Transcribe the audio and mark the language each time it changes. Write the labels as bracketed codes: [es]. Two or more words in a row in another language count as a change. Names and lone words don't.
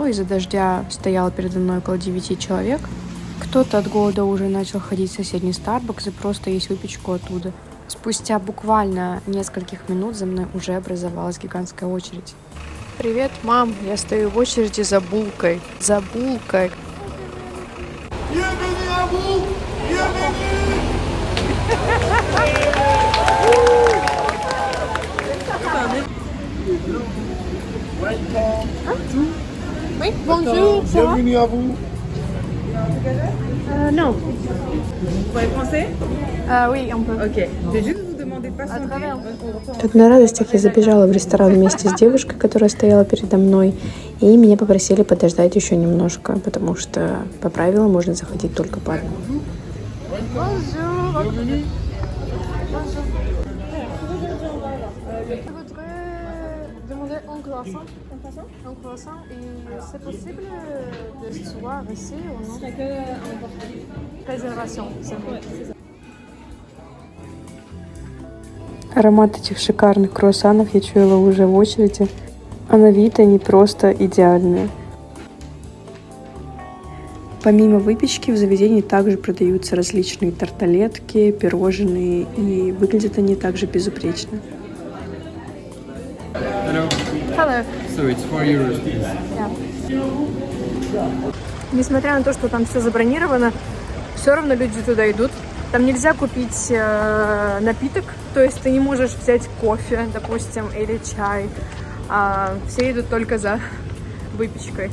[ru] Из-за дождя стояло передо мной около 9 человек. Кто-то от голода уже начал ходить в соседний Starbucks и просто есть выпечку оттуда. Спустя буквально нескольких минут за мной уже образовалась гигантская очередь. Привет, мам! Я стою в очереди за булкой. За булкой. [fr] Oui, bonjour. Bienvenue à vous. Non. Vous parlez français? Oui, on peut. Ok. Je vais juste vous demander de patienter. [ru] Тут на радостях я забежала в ресторан вместе с девушкой, которая стояла передо мной, и меня попросили подождать еще немножко, потому что по правилам можно заходить только по одному. [fr] Bienvenue. Demander un croissant. Un croissant. Et c'est possible de s'asseoir ici ou non? Réservation, c'est bon. [ru] Аромат этих шикарных круассанов я чуяла уже в очереди, а на вид они просто идеальные. Помимо выпечки в заведении также продаются различные тарталетки, пирожные, и выглядят они также безупречно. [en] Hello. So it's 4 euros, please. [ru] Несмотря на то, что там все забронировано, все равно люди туда идут. Там нельзя купить напиток, то есть ты не можешь взять кофе, допустим, или чай. Все идут только за выпечкой.